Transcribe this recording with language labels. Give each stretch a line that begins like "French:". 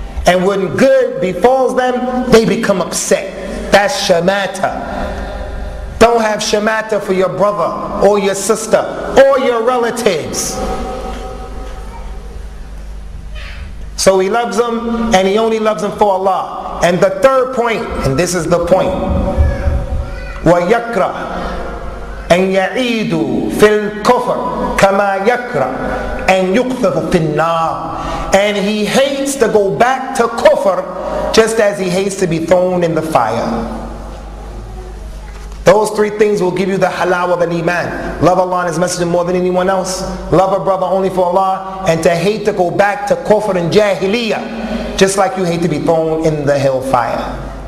English: And when good befalls them, they become upset. That's shamata. Don't have shamata for your brother or your sister or your relatives. So he loves them, and he only loves them for Allah. And the third point, and this is the point,
Arabic: وَيَكْرَهُ أَنْ يَعِيدُوا فِي الْكُفْرِ كَمَا يَكْرَهُ أَنْ يُقْذَفَ فِي النَّارِ.
English: And he hates to go back to kufr just as he hates to be thrown in the fire. Those 3 things will give you the halawah of an iman. Love Allah and His Messenger more than anyone else. Love a brother only for Allah. And to hate to go back to kufr and jahiliyyah, just like you hate to be thrown in the hellfire.